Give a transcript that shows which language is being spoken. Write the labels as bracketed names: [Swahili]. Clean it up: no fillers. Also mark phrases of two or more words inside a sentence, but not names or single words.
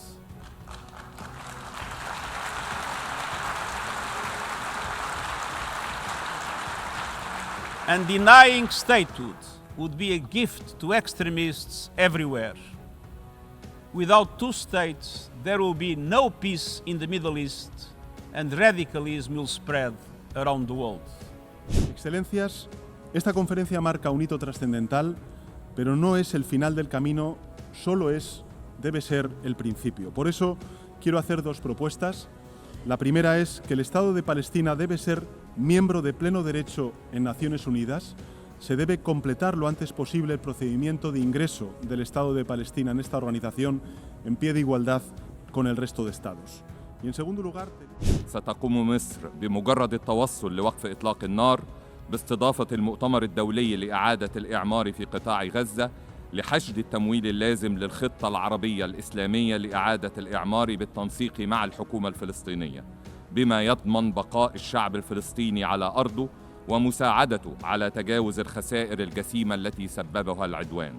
[English] And denying statehood would be a gift to extremists everywhere. Without two states, there will be no peace in the Middle East, and radicalism will spread around the world. [Spanish] Excelencias, esta conferencia marca un hito trascendental, pero no es el final del camino, debe ser el principio. Por eso quiero hacer dos propuestas. La primera es que el Estado de Palestina debe ser miembro de pleno derecho en Naciones Unidas. Se debe completar lo antes posible el procedimiento de ingreso del Estado de Palestina en esta organización en pie de igualdad con el resto de Estados. Y en segundo lugar... [Arabic] ستقوم مصر بمجرد التوصل لوقف إطلاق النار باستضافة المؤتمر الدولي لإعادة الإعمار في قطاع غزة لحشد التمويل اللازم للخطة العربية الإسلامية لإعادة الإعمار بالتنسيق مع الحكومة الفلسطينية بما يضمن بقاء الشعب الفلسطيني على أرضه ومساعدته على تجاوز الخسائر الجسيمة التي سببها العدوان.